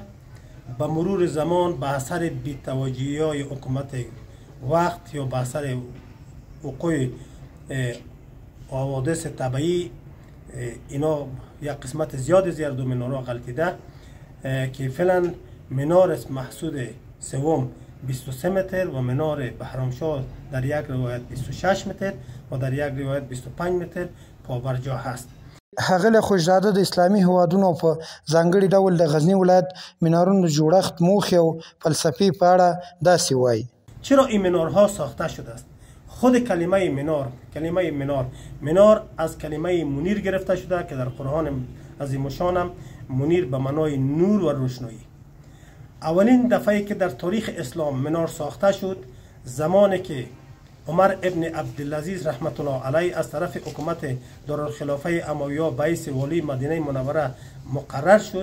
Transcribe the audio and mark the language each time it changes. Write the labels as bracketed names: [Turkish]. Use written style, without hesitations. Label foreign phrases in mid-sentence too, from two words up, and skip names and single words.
[Persian] به مرور زمان به اثر بی‌توجهی‌های حکومت وقت یا به اثر وقوع حوادث طبیعی اینا یک قسمت زیاد زیر دو منارها غلطیده که فعلا منار مسعود سوم 23 متر و منار بهرامشاه در یک روایت 26 متر و در یک روایت 25 متر پابرجا هست. [Pashto] ښاغلی خوشزاده د اسلامي هیوادونو په ځانګړي ډول د غزني ولایت منارونو جوړښت، موخې او فلسفې په اړه داسې وایي. [Persian] چرا این منارها ساخته شده است؟ خود کلمه منار از کلمه منیر گرفته شده که در قرآن عظیم الشان منیر به معنای نور و روشنایی. اولین دفعه که در تاریخ اسلام منار ساخته شد زمانی که عمر ابن عبدالعزیز رحمت الله علیه از طرف حکومت دارالخلافه امویه به حیث والی مدینه منوره مقرر شد.